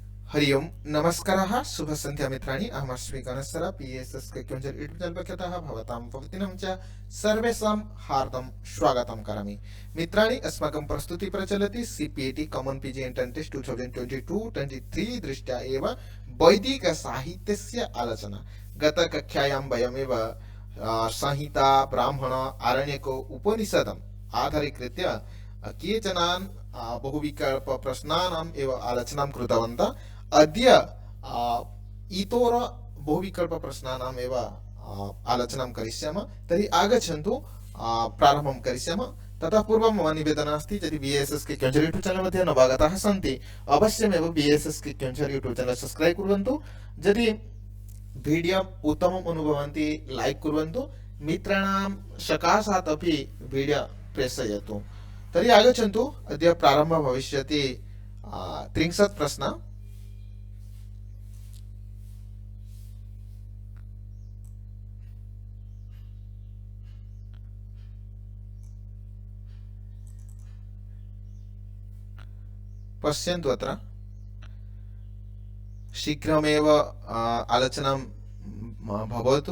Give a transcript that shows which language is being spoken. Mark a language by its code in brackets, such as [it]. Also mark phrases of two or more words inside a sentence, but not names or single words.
[sa] हरि ओम नमस्कारः शुभ संध्या मित्राणि अहमस्मि गणेशसर पीएसएस के क्योंजर यूट्यूब चैनल पक्षतः भवतां भवतीनं च सर्वेषां हार्दं स्वागतं करोमि। मित्राणि अस्माकं प्रस्तुति प्रचलति सीपीएटी कॉमन पीजी एंट्रेंस टेस्ट 2022-23 दृष्ट्या एव वैदिक साहित्यस्य आलोचना। गतकक्षायां वयमेव संहिता ब्राह्मण आरण्यक उपनिषदम् आधारीकृत्य केचनान् बहुविकल्प प्रश्नानाम् एव आलोचनां कृतवन्तः। अद्य इतोर बहुविकल्प प्रश्नानाम् एव आलोचनां करिष्यामः। तर्हि आगच्छन्तु प्रारम्भं करिष्यामः। ततः पूर्वं मम निवेदनम् अस्ति, यदि बीएसएस के क्योंजर यूट्यूब चैनल मध्ये नवागताः सन्ति अवश्यमेव बीएसएस के क्योंजर यूट्यूब चैनल सब्स्क्राइब कुर्वन्तु। यदि वीडियो उत्तमम् अनुभवन्ति लाइक कुर्वन्तु, मित्राणां सकाशात् अपि वीडियो प्रेषयतु। तर्हि आगच्छन्तु, अद्य प्रारम्भः भविष्यति 30 प्रश्न। पश्यन्तु, अत्र शीघ्रमेव आलोचनां भवतु।